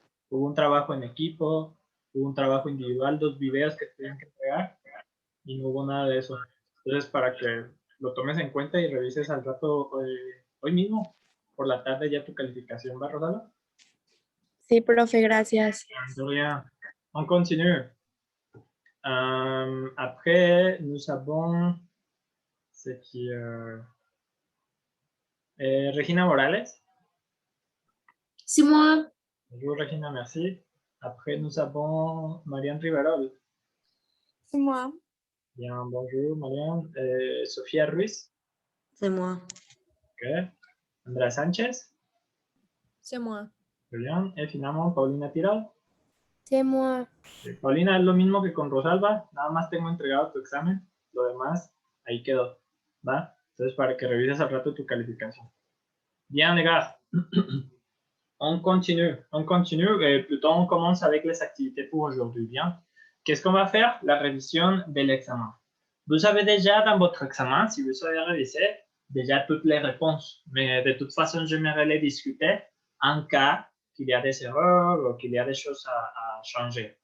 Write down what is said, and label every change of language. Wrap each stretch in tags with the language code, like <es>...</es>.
<es>Hubo un trabajo en equipo, hubo un trabajo individual, 2 videos que tenían que entregar y no hubo nada de eso. Entonces, para que lo tomes en cuenta y revises al rato, hoy mismo, por la tarde, ya tu calificación, ¿va, Rosalba? Sí, profe, gracias.</es> <fr>Bien. On continue. Après, nous avons c'est qui Regina Morales. C'est moi. Bonjour Regina, merci. Après, nous avons Marianne Riverol. C'est moi. Bien, bonjour Marianne. Sofía Ruiz. C'est moi. Ok. Andrea Sánchez. C'est moi.</fr> <es>Muy bien. Y finalmente Paulina Tirol.</es> <fr>C'est moi.</fr> <es>Paulina, es lo mismo que con Rosalba, nada más tengo entregado tu examen, lo demás ahí quedó, ¿va? Entonces, para que revises al rato tu calificación.</es> <fr>Bien, les gars, on continue, plutôt on commence avec les activités pour aujourd'hui, bien? Qu'est-ce qu'on va faire? La révision de l'examen. Vous avez déjà dans votre examen, si vous avez révisé, déjà toutes les réponses, mais de toute façon, j'aimerais les discuter en cas qu'il y a des erreurs ou qu'il y a des choses à changer.</fr>